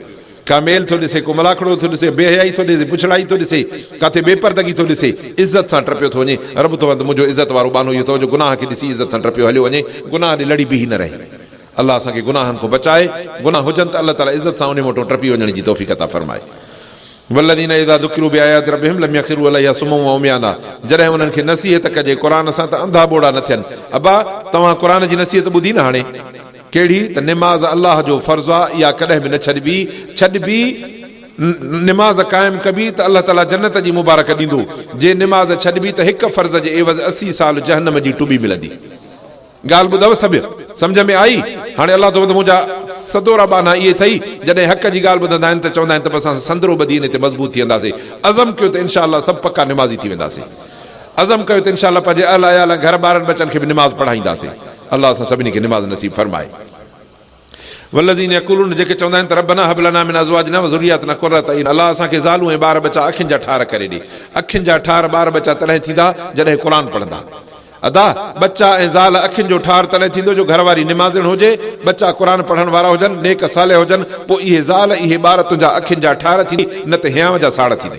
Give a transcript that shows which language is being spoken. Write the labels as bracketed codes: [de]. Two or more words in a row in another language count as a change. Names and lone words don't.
[sd] का मेल थो ॾिसे, को मलाखड़ो थो ॾिसे, बेहयाई थो ॾिसे, पुछड़ाई थो ॾिसे, किथे बेपर्दगी थो ॾिसे, इज़त सां टपियो थो वञे। रब तो मुंहिंजो इज़त वारो बानो इहो थो जो गुनाह खे ॾिसी इज़त सां टपियो हलियो वञे, गुनाह ॾे लड़ी बि न रहे। अल्लाह असांखे गुनाहनि खां बचाए, गुनाह हुजनि त अल्लाह ताला इज़त सां उन मोटो टपी वञण जी तौफ़ीक़ अता फ़रमाए। [ar] والذين إذا ذكروا بآيات ربهم لم يخروا عليها صما وعميانا, [sd] जॾहिं उन्हनि खे नसीहत कजे क़ुरान सां त अंधा बोड़ा न थियनि। अबा तव्हां क़ुरान जी नसीहत ॿुधी न हाणे, कहिड़ी त निमाज़ अल्लाह जो फ़र्ज़ु आहे, इहा कॾहिं बि न छॾिबी। निमाज़ क़ाइमु कबी त अल्लाह ताला जन्नत जी मुबारक ॾींदो। जे निमाज़ छॾिबी त हिकु फ़र्ज़ जे एवज़ 80 साल जहन्नम जी टुॿी मिलंदी। ॻाल्हि ॿुधव सभु, सम्झ में आई? हाणे अल्लाह तो मुंहिंजा सदोरा बाना इहे अथई, जॾहिं हक़ जी ॻाल्हि ॿुधंदा आहिनि त चवंदा आहिनि त बसि असां संदरो ॿधी हिते मज़बूत थी वेंदासीं। अज़म कयो त इनशाअल्लाह सभु पका निमाज़ी थी वेंदासीं। अज़म कयो त इनशाअल्लाह पंहिंजे अहल अयाल घर ॿारनि बचनि खे बि निमाज़ पढ़ाईंदासीं। अल्लाह असां सभिनी खे निमाज़ नसीब फरमाए। [ar] والذين يقولون, [sd] जेके चवंदा आहिनि त [ar] ربنا هب لنا من أزواجنا وذرياتنا قرة أعين, [sd] अल्लाह असांखे ज़ालूं ऐं ॿार बचा अखियुनि जा ठार करे ॾे। अखियुनि जा ठार ॿार बचा तॾहिं थींदा जॾहिं क़ुरान पढ़ंदा। अदा बच्चा ऐं ज़ाल अखियुनि जो ठार तॾहिं थींदो जो घर वारी निमाज़िण हुजे, बच्चा क़ुरान पढ़ण वारा हुजनि, नेक साले हुजनि, पोइ इहे ज़ाल इहे ॿार तुंहिंजा अखियुनि जा ठार थींदी, न त हियांव जा साड़ थींदई।